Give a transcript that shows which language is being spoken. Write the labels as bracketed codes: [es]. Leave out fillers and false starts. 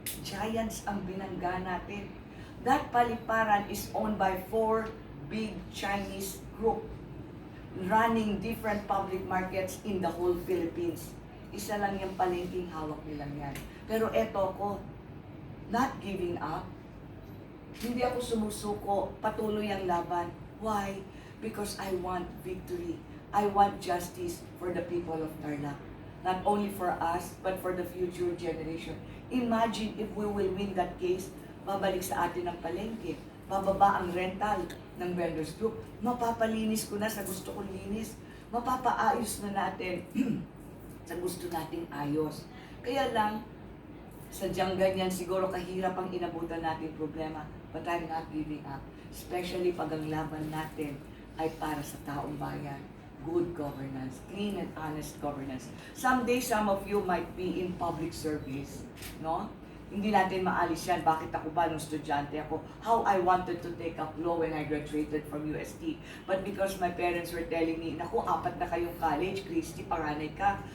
[tl] giants ang binangga natin. [en] That paliparan is owned by 4 big Chinese group running different public markets in the whole Philippines. [tl] Isa lang yung palengking hawak nilang yan. Pero eto ko, [en] not giving up. [tl] Hindi ako sumusuko, patuloy ang laban. [en] Why? Because I want victory. I want justice for the people of Tarlac. Not only for us, but for the future generation. Imagine if we will win that case, [tl] babalik sa atin ang palengke, bababa ang rental ng vendors group, mapapalinis ko na sa gusto kong linis, mapapaayos na natin sa gusto nating ayos. Kaya lang, sadyang ganyan siguro kahirap ang inabutan natin problema, [en] but I'm not giving up. [tl] Especially pag ang laban natin ay para sa taong bayan. [en] Good governance, clean and honest governance. Someday, some of you might be in public service, no? [tl] Hindi natin maalis yan. Bakit ako ba nung estudyante ako? [en] How I wanted to take up law when I graduated from UST. But because my parents were telling me, [tl] naku, 4 na kayong college, Christy, paranay ka.